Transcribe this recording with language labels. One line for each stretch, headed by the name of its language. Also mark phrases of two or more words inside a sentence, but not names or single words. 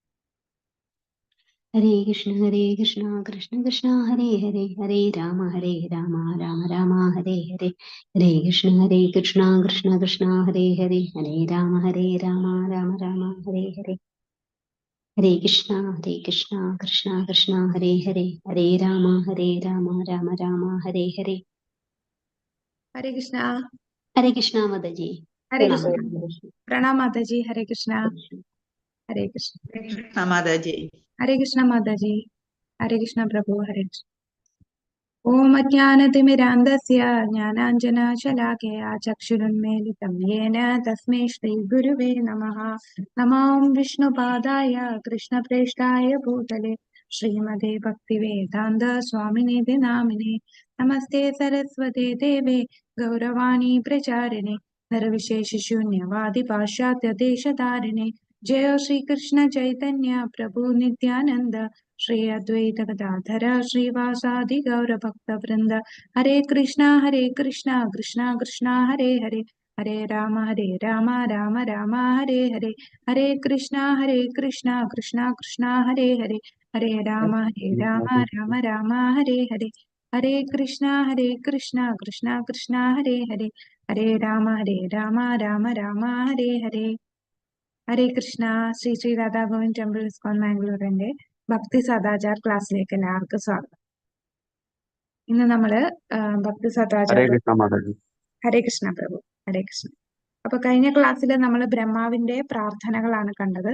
Sanskrit: ഹരേ കൃഷ്ണ കൃഷ്ണ കൃഷ്ണ ഹരേ ഹരേ ഹരേ രാമ രാമ ഹരേ ഹരേ ഹരേ കൃഷ്ണ കൃഷ്ണ കൃഷ്ണ ഹരേ ഹരേ ഹരേ രാമ രാമ ഹരേ ഹരേ ഹരേ കൃഷ്ണ കൃഷ്ണ കൃഷ്ണ ഹരേ ഹരേ ഹരേ രാമ രാമ ഹരേ ഹരേ
Hindi: हरे कृष्णा।
Malayalam: ഹരേ കൃഷ്ണ മാതാജി.
Hindi: हरे कृष्णा। प्रणाम माता जी। हरे कृष्णा। हरे कृष्ण। हरे कृष्णा माता जी। हरे कृष्णा माता जी। हरे कृष्णा प्रभु। हरे कृष्ण।
Sanskrit: ओम अज्ञानतिमिरान्धस्य ज्ञानाञ्जनशलाकया चक्षुरुन्मीलितं येन तस्मै श्रीगुरुवे नमः। नमो विष्णुपादाय कृष्णप्रेष्ठाय भूतले श्रीमते भक्तिवेदान्त स्वामिनिधि नामिने। नमस्ते सरस्वते देवे गौरवाणी प्रचारिणे निर्विशेषशून्यवादि पाश्चात्य देशधारिणे। जय श्री कृष्ण चैतन्य प्रभु नित्यानंद श्री अद्वैत गदाधर श्रीवासादि गौर भक्त वृंद। हरे कृष्णा कृष्णा कृष्णा हरे हरे हरे राम राम राम हरे हरे। हरे कृष्णा कृष्णा कृष्णा हरे हरे हरे राम राम राम हरे हरे। हरे कृष्णा कृष्णा कृष्णा हरे हरे हरे राम राम राम हरे हरे।
Malayalam: ഹരേ കൃഷ്ണ. ശ്രീ രാധാ ഗോവിന്ദ് ടെമ്പിൾ ഇസ്കോൺ മാംഗ്ലൂരിന്റെ ഭക്തി സദാചാർ ക്ലാസ്സിലേക്ക് എല്ലാവർക്കും സ്വാഗതം. ഇന്ന് നമ്മള് ഭക്തി സദാചാർ. ഹരേ കൃഷ്ണ പ്രഭു. ഹരേ കൃഷ്ണ. അപ്പൊ കഴിഞ്ഞ ക്ലാസ്സിൽ നമ്മൾ ബ്രഹ്മാവിന്റെ പ്രാർത്ഥനകളാണ് കണ്ടത്.